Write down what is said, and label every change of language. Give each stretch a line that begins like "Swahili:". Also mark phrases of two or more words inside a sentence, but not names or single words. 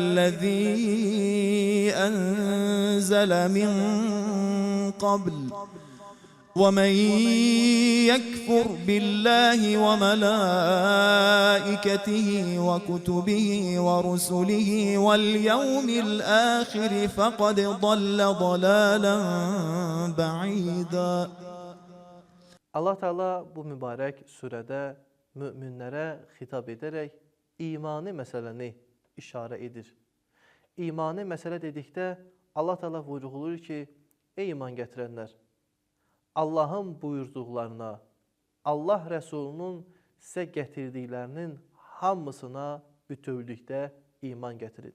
Arabic: الذي أنزل من قبل ومن يكفر بالله وملائكته وكتبه ورسله واليوم الآخر فقد ضل ضلالا بعيدا.
Azerbaijani: Allah Teala bu mübarək surədə müminlərə xitab edərək imani məsələni işarə edir. İmani məsələ dedikdə Allah Teala vurğulayır ki, ey iman gətirənlər, Allahın buyurduqlarına, Allah Rəsulunun sizə gətirdiklərinin hamısına bütövlükdə iman gətirin.